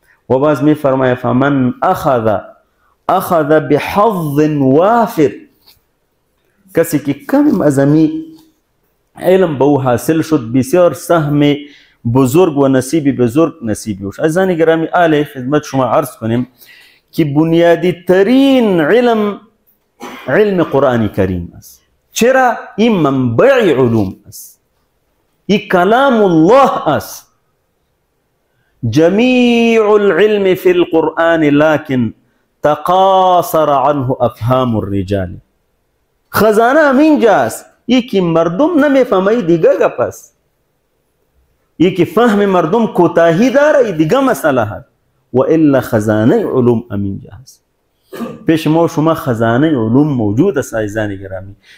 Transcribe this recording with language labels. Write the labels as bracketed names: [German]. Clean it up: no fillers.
[Persian] و باز می فرماید [Arabic] فمن اخذ بحظ وافر، [Persian] کسی که کم از امی علم به او حاصل شد بسیار سهم بزرگ و نصیب بزرگ نصیبی وش. عزیزان گرامی آله خدمت شما عرض کنیم که بنیادی ترین علم قرآن کریم است. چرا؟ این منبع علوم است، این کلام الله است. [Arabic] جمیع العلم فی القرآن لكن تقاصر عنه افهام الرجال. [Persian] خزانه همین جاست، یکی مردم نمیفهمه دیگه گپ است، یکی فهم مردم کوتاهی داره دیگه مسئله هست، و الا خزانه علوم همین جاست. پیش ما شما خزانه علوم موجود است عزیزان گرامی.